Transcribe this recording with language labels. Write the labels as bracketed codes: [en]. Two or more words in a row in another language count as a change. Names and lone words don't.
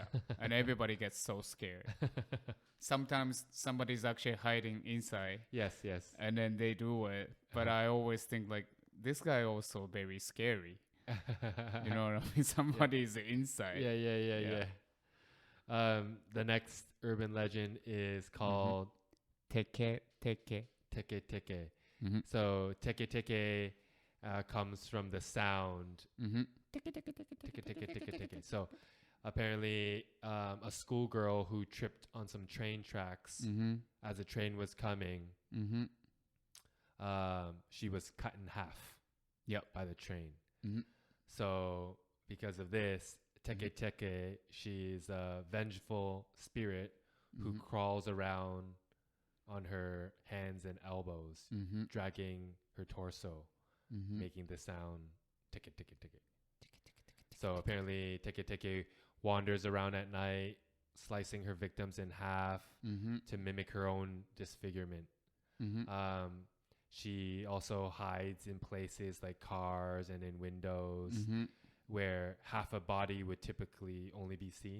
[en] And everybody gets so scared. Sometimes somebody's actually hiding inside. Yes, yes. And then they do it. But I always think like this guy also very scary. You know what I mean? Somebody's inside. Yeah. The next urban legend is called Teke. teke teke. So teke teke comes from the sound. Teke teke teke teke. So apparently a schoolgirl who tripped on some train tracks as a train was coming, she was cut in half by the train. So because of this, teke teke, she's a vengeful spirit who crawls around on her hands and elbows, dragging her torso, making the sound teke teke teke. So apparently teke teke wanders around at night, slicing her victims in half to mimic her own disfigurement. She also hides in places like cars and in windows where half a body would typically only be seen.